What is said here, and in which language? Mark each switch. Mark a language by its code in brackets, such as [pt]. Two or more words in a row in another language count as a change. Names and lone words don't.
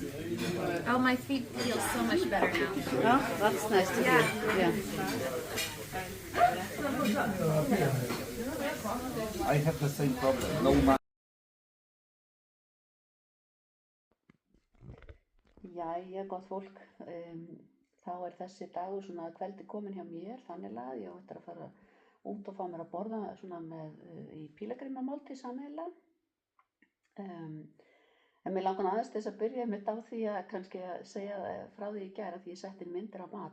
[en] Oh, my feet feel so much better now. Oh, that's nice to hear. Yeah. I have the same problem. No matter. [is] Jæja, gott fólk. Þá þessi dagur svona að kveldi komin hjá mér, þannig að ég á eftir að fara út og fá mér að borða svona með í pílagrímamáltíð sameiginlega. En mér langar aðeins þess að byrja mitt á því að kannski að segja frá því í gær að því ég setti myndir á mat.